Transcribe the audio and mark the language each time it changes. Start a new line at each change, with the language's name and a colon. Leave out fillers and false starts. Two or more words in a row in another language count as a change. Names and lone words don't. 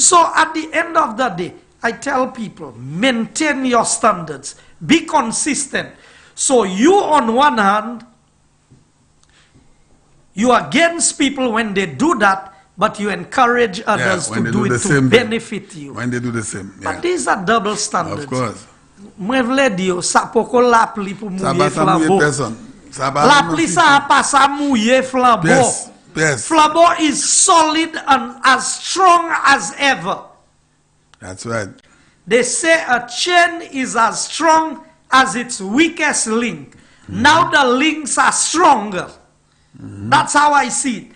English: So at the end of the day, I tell people, maintain your standards. Be consistent. So you, on one hand, you are against people when they do that, but you encourage others to do it to benefit you. When they do the same. Yeah. But these are double standards. Of course.
Haitian Creole: Mwen vle di yo, sa poko lapli pou mouye flambo. Lapli Lapli sa pa sa mouye flambo.
English: Yes, yes. Flambo is solid and as strong as ever. That's right. They say a chain is as strong as its weakest link. Now the links are stronger. That's how I see it.